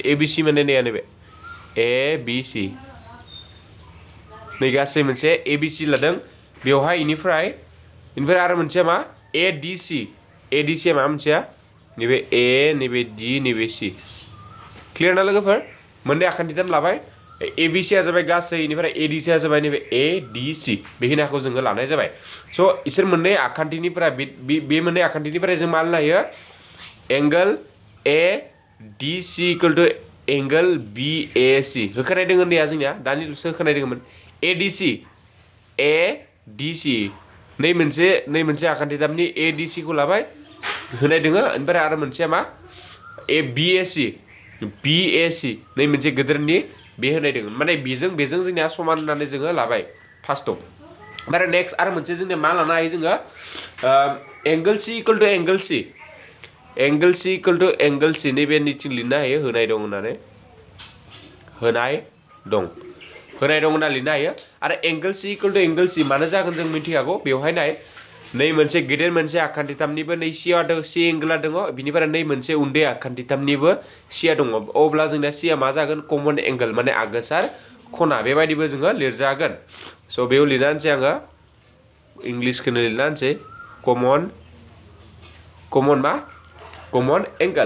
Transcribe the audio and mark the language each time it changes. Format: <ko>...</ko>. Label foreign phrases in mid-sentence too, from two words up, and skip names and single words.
<brx>ABC माने नैया नैबे ABC नै गासै मोनसे ABC लादों बेवहाय इनिफ्राय आरो मोनसेया मा ADC मा मोनसेया नैबे A नैबे D नैबे C. क्लियर ना लोगोफोर? मोननै आखान्थिथाम लाबाय. ABC आ जाबाय गासै इनिफ्राय ADC आ जाबाय नैबे ADC बेखिनिखौ जोङो लानाय जाबाय. स' इसोर मोननै आखान्थिनिफ्राय बे मोननै आखान्थिनिफ्राय जों मा लानो हायो</brx> <en>angle ADC equal to angle BAC</en> <brx>होखानाय दोङो नैया जोंनिया दानिल'सो होखानाय दोङोमोन. ADC नै मोनसे आखान्थिथामनि ADC खौ लाबाय होनाय दोङो. ओमफ्राय आरो मोनसेया मा BAC नै मोनसे गेदेरनि बे होनाय दोङो. माने बेजों जोंनिया समान होननानै जोङो लाबाय फार्स्टआव. ओमफ्राय नेक्स्ट आरो मोनसे जोंनिया मा लानो हायो जोङो</brx> <en>angle C equal to angle C</en> <brx>नैबे निथिं लिरनो हायो होनाय दं होनना लिरनो हायो. आरो</brx> <en>angle C equal to angle C</en> <brx>मानो जागोन जों मिथिखागौ. बेवहाय नै मोनसे गेदेर मोनसे आखान्थिथामनिबो नै C एंगला दङ बिनिफ्राय नै मोनसे उन्दै आखान्थिथामनिबो C दङ. अब्ला जोंना C मा जागोन</brx> <en>common angle</en> <brx>माने आगोसार खना बेबायदिबो जोङो लिरजागोन. स' बेयाव लिरना होनसै आङो इंलिसखौनो लिरना होनसै</brx> <en>common angle.</en>